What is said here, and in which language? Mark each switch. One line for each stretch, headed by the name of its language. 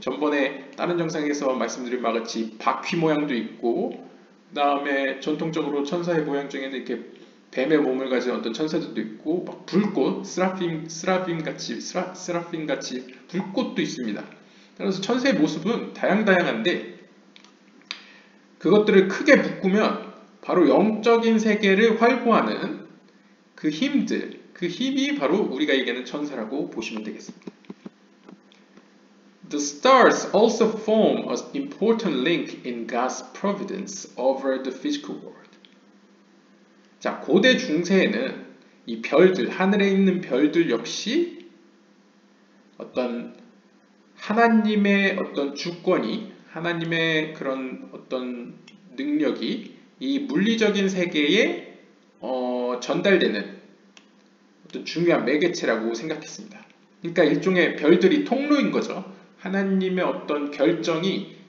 Korean: 전번에 다른 영상에서 말씀드린 바와 같이 바퀴 모양도 있고, 그 다음에 전통적으로 천사의 모양 중에는 이렇게 뱀의 몸을 가진 어떤 천사들도 있고, 막 불꽃, 스라빔 같이 불꽃도 있습니다. 그래서 천사의 모습은 다양한데 그것들을 크게 묶으면 바로 영적인 세계를 활보하는 그 힘이 바로 우리가 얘기하는 천사라고 보시면 되겠습니다.
English: The stars also form an important link in God's providence over the physical world.
Korean: 자, 고대 중세에는 이 별들, 하늘에 있는 별들 역시 어떤 하나님의 어떤 주권이, 하나님의 그런 어떤 능력이 이 물리적인 세계에 전달되는 어떤 중요한 매개체라고 생각했습니다. 그러니까 일종의 별들이 통로인 거죠. 하나님의 어떤 결정이